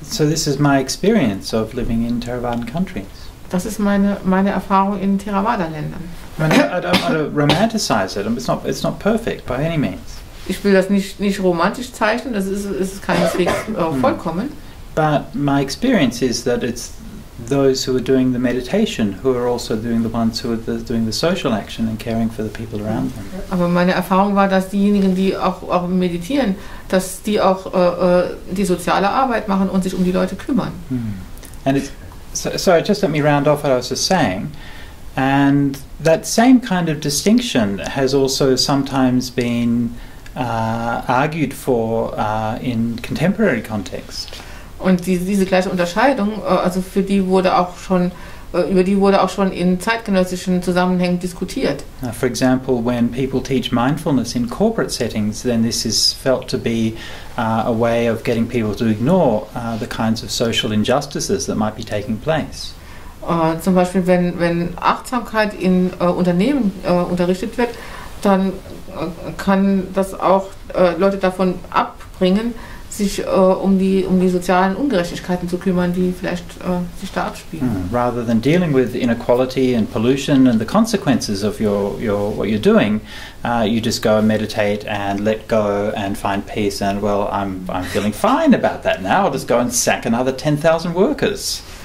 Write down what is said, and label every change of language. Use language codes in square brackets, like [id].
[en] So this is my experience of living in Theravadan countries. [de] Das ist meine Erfahrung in Theravada-Ländern. [en] I don't want to romanticize it. It's not perfect by any means. [de] Ich will das nicht romantisch zeichnen, das ist keineswegs vollkommen. [en] But my experience is that it's those who are doing the meditation who are also doing the ones who are doing the social action and caring for the people around them. [de] Aber meine Erfahrung war, dass diejenigen, die auch meditieren, dass die auch die soziale Arbeit machen und sich um die Leute kümmern. [en] And it's so just let me round off what I was just saying. And that same kind of distinction has also sometimes been argued for in contemporary context. [de] Und diese gleiche Unterscheidung, also über die wurde auch schon in zeitgenössischen Zusammenhängen diskutiert. [en] For example, when people teach mindfulness in corporate settings, then this is felt to be a way of getting people to ignore the kinds of social injustices that might be taking place. [de] Zum Beispiel, wenn Achtsamkeit in Unternehmen unterrichtet wird, dann kann das auch Leute davon abbringen, sich um die sozialen Ungerechtigkeiten zu kümmern, die vielleicht sich da abspielen. [en] Rather than dealing with inequality and pollution and the consequences of what you're doing, you just go and meditate and let go and find peace and well, I'm feeling fine about that now. I'll just go and sack another 10,000 workers.